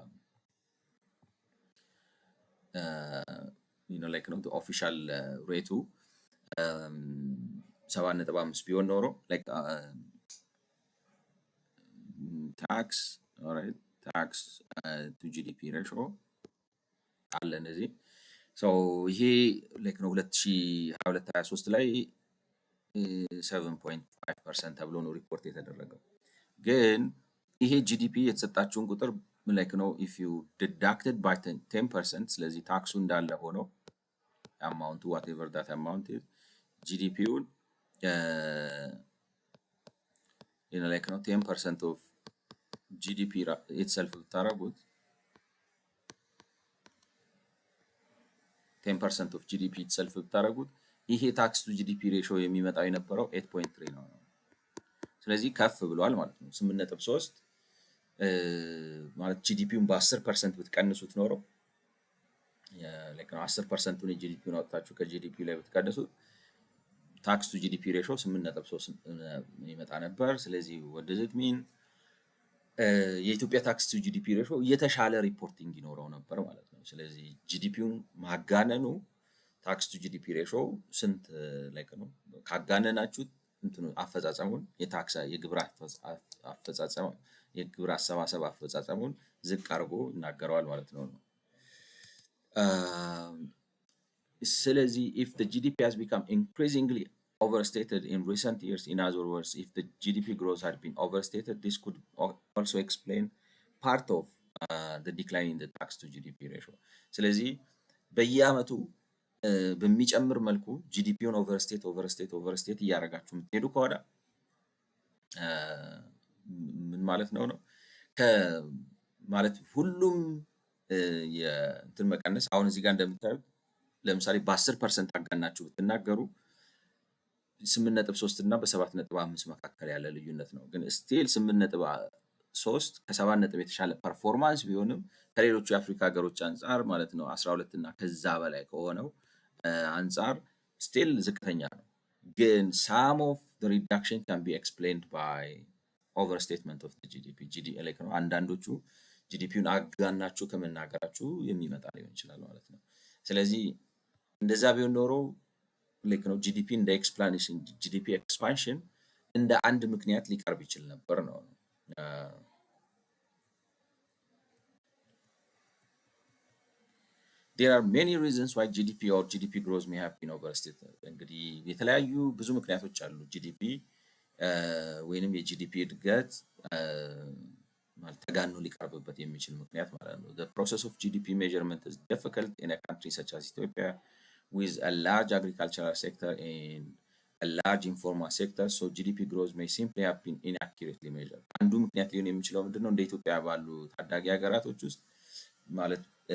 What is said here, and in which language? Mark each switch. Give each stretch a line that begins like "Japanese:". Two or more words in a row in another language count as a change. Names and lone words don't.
Amharic: ላይክ ነው
English: official rate
Amharic: 7.5 ቢሆን ኖሮ
English: like tax alright tax to GDP ratio
Amharic: አለ እነዚህ ይሄ ላይክ ነው 2022 23 ላይ 7.5% ተብሎ ነው ሪፖርት የተደረገው። ግን ይሄ ጂዲፒ የተሰጣችውን ቁጥር ላይክ ነው
English: if you deducted by 10%፣
Amharic: ስለዚህ ታክሱ እንዳለ ሆኖ አማውንቱ
English: whatever that amount is
Amharic: ጂዲፒውን
English: ላይክ ነው 10% of GDP itself ብታረጉት 10% of GDP itself ብታረጉት ይሄ tax to GDP ratio
Amharic: የሚመጣው የነበረው 8.3 ነው። ስለዚህ ከፍ ብሏል ማለት ነው። 8.3 ማለት ጂዲፒውን በ10% ብትቀንሱት ኖሮ ላይክ ነው 10%ቱን የጂዲፒውን አውጥታችሁ ከጂዲፒ ላይ ብትቀንሱት
English: tax to GDP ratio
Amharic: 8.3 ይመጣ ነበር። ስለዚህ
English: what does it mean?
Amharic: የኢትዮጵያ
English: tax to GDP ratio
Amharic: የተሻለ ሪፖርቲንግ ይኖረው ነበር ማለት ነው። ስለዚህ ጂዲፒውን ማጋነኑ
English: tax to GDP ratio
Amharic: ስንት ላይክ ነው ካጋነናችሁት እንትኑ አፈጻጸሙን የታክስ የግብር አፈጻጸም የግብር አሰባሰብ አፈጻጸሙን ዝቅ አድርጎ ይናገረዋል ማለት ነው።
English: ስለዚህ if the GDP has become increasingly overstated in recent years, in other words, if the GDP growth had been overstated, this could also explain part of the decline in the tax to GDP ratio።
Amharic: ስለዚህ በየአመቱ በሚጨምር መልኩ ጂዲፒውን ኦቨርስቴት እያደረጋችሁ የምትሄዱ ከሆነ ምን ማለት ነው ማለት ሁሉም የእንትን መቀነስ አሁን እዚህ ጋር እንደምታዩት ለምሳሌ በ10% አጋናችሁ ብትናገሩ 8.3 እና በ7.5 መካከል ያለ ልዩነት ነው። ግን ስቲል 8.3 ከ7 የተሻለ ፐርፎርማንስ ቢሆንም ከሌሎቹ የአፍሪካ ሀገሮች አንጻር ማለት ነው 12 እና ከዛ በላይ ከሆነው አንጻር ስቲል ዝቅተኛ ነው። ግን
English: some of the reduction can be explained by overstatement of the GDP
Amharic: like ነው አንዳንዶቹ ጂዲፒውን አጋናችሁ ከመናገራችሁ የሚመጣ ሊሆን ይችላል ማለት ነው። ስለዚህ እንደዛ ቢሆን ኖሮ like ነው ጂዲፒ እንደ ኤክስፕላኔሽን ጂዲፒ ኤክስፓንሽን እንደ አንድ ምክንያት ሊቀርብ ይችል ነበር ነው።
English: There are many reasons why GDP growth may have been overstated።
Amharic: እንግዲህ የተለያዩ ብዙ ምክንያቶች አሉ ጂዲፒ ወይንም የጂዲፒ እድገት ማለት ተጋኖ ሊቀርብበት የሚችል ምክንያት ማለት ነው።
English: The process of GDP measurement is difficult in a country such as Ethiopia with a large agricultural sector and a large informal sector, so GDP growth may simply have been inaccurately measured።
Amharic: አንዱ ምክንያት ሊሆን የሚችለው ምንድነው እንደ ኢትዮጵያ ባሉ ታዳጊ ሀገራቶች ውስጥ ማለት